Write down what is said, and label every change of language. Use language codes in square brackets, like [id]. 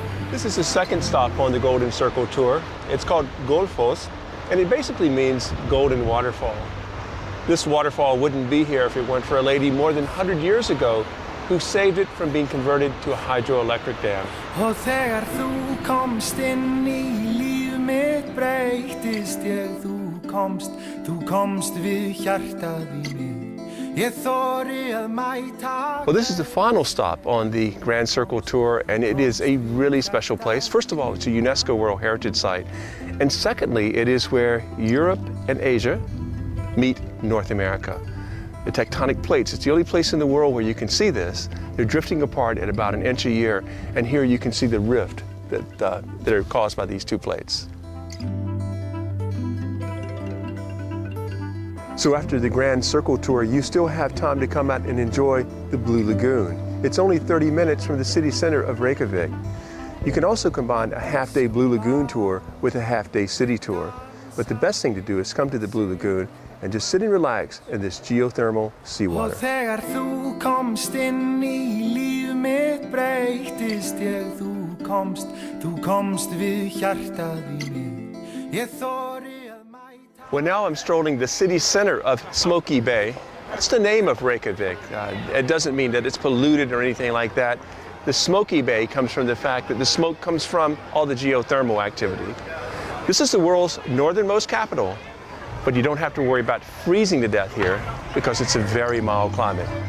[en] This is the second stop on the Golden Circle tour. It's called Gullfoss, and it basically means golden waterfall. This waterfall wouldn't be here if it weren't for a lady more than 100 years ago who saved it from being converted to a hydroelectric dam. [is] Og þegar þú komst inn í líf mitt breytist ég, þú komst við hjartað í mig. Ég þori að mæta. [en] Well, this is the final stop on the Grand Circle tour, and it is a really special place. First of all, it's a UNESCO World Heritage Site. And secondly, it is where Europe and Asia meet North America. The tectonic plates, it's the only place in the world where you can see this. They're drifting apart at about 1 inch a year, and here you can see the rift that are caused by these two plates. So after the Grand Circle tour, you still have time to come out and enjoy the Blue Lagoon. It's only 30 minutes from the city center of Reykjavik. You can also combine a half-day Blue Lagoon tour with a half-day city tour. But the best thing to do is come to the Blue Lagoon and just sit and relax in this geothermal seawater. [is] Og þegar þú komst inn í líf mitt breytist ég, þú komst við hjartað í mig. Ég þori að mæta. [en] Well, now I'm strolling the city center of Smoky Bay. That's the name of Reykjavik. It doesn't mean that it's polluted or anything like that. The Smoky Bay comes from the fact that the smoke comes from all the geothermal activity. This is the world's northernmost capital, but you don't have to worry about freezing to death here because it's a very mild climate.